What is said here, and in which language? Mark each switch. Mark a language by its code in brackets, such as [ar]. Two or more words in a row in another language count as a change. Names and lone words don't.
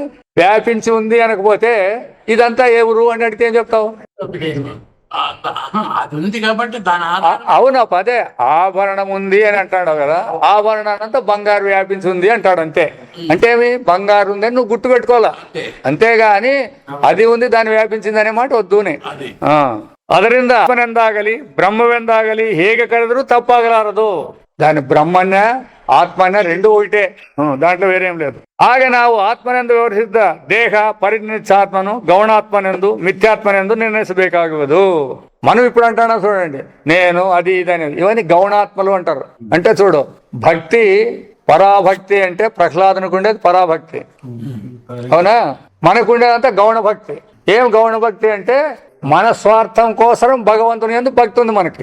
[te] వ్యాపించి ఉంది అనకపోతే ఇదంతా ఏ ఊరు అని అడిగితే ఏం చెప్తావు? అది ఉంది కాబట్టి దాని అవునా, అదే ఆభరణం ఉంది అని అంటాడు కదా. ఆభరణానంతా బంగారు వ్యాపించి ఉంది అంటాడు అంతే. అంటే ఏమి బంగారు ఉంది అని నువ్వు గుర్తు పెట్టుకోవాలా, అంతేగాని అది ఉంది దాన్ని వ్యాపించింది అనే మాట వద్దునే. [kn] ಅದರಿಂದ ಆತ್ಮನೆಂದಾಗಲಿ ಬ್ರಹ್ಮವೆಂದಾಗಲಿ ಹೇಗೆ ಕರೆದರೂ ತಪ್ಪಾಗಲಾರದು. [te] దాని బ్రహ్మన్న ఆత్మన్న రెండు ఒకటే, దాంట్లో వేరేం లేదు. [kn] ಹಾಗೆ ನಾವು ಆತ್ಮನೆಂದು ವಿವರಿಸಿದ್ದ ದೇಹ ಪರಿನಿತ್ಯಾತ್ಮನು ಗೌಣಾತ್ಮನೆಂದು ಮಿಥ್ಯಾತ್ಮನೆಂದು నిర్ణయించಬೇಕಾಗುವುದು. [te] మనం ఇప్పుడు అంటానా చూడండి, నేను అది ఇది అనేది, ఇవన్నీ గౌణాత్మలు అంటారు. అంటే చూడు, భక్తి పరాభక్తి అంటే ప్రహ్లాదునికి ఉండేది పరాభక్తి, అవునా? మనకుండేదంతా గౌణ భక్తి. ఏం గౌణ భక్తి అంటే మన స్వార్థం కోసం భగవంతుని యందు భక్తి ఉంది మనకి.